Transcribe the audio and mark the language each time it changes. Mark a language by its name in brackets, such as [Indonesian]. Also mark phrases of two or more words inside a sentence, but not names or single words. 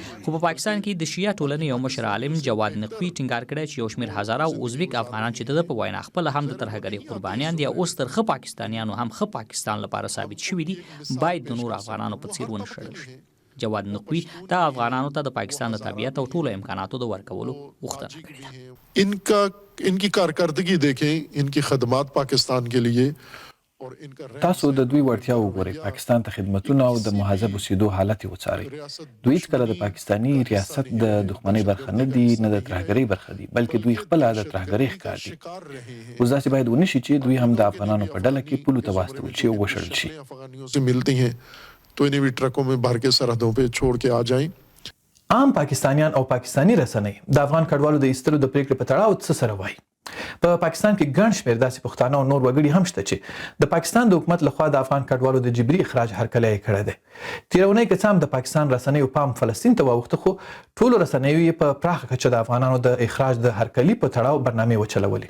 [Pashto] خو په پاکستان کې د شیعه ټولنې یو مشر عالم جواد نقوي ټینګار کړی چې یو شمېر هزاره او ازبک افغانان چې د په وینا خپل هم د ترهګرۍ قربانیان دي، اوس تر ښه پاکستانیانو هم ښه پاکستان لپاره ثابت شوي دي، باید د نور افغانانو په څیر ونشړل شي. جواد نقوي دا افغانانو ته د پاکستان د طبیعت او ټولو امکاناتو د ورکولو غوښتنه کړې ده. [Urdu] ان کی کارکردگی دیکھیں، ان کی خدمات پاکستان کے لیے. [Pashto] تاسو د دوی وړتیا وګورئ، پاکستان ته خدمتونه او د مهذب اوسېدو حالت یې وڅارئ. دوی هېڅکله د پاکستاني ریاست د دښمنۍ برخه نه دي، نه د ترهګرۍ برخه دي، بلکې دوی خپله د ترهګرۍ ښکار دي. اوس داسې باید ونه شي چې دوی هم د افغانانو په ډله کې پولو ته واستول شي او وشړل شي. [Urdu] تو انہیں بھی ٹرکوں میں بھر کے سرحدوں پہ چھوڑ کے آ جائیں. [Pashto] عام پاکستانیان او پاکستاني رسنۍ د افغان کډوالو د ایستلو د پریکړې په تړاو څه سره وایي. په پاکستان کې ګڼ شمېر داسې پښتانه او نور وګړي هم شته چې د پاکستان د حکومت لخوا د افغان کډوالو د جبري اخراج هرکلی یې کړی دی. تېره اونۍ که څه هم د پاکستان رسنیو پام فلسطین ته واوښته، خو ټولو رسنیو یې په پراخه کچه د افغانانو د اخراج د هرکلي په تړاو برنامې وچلولې.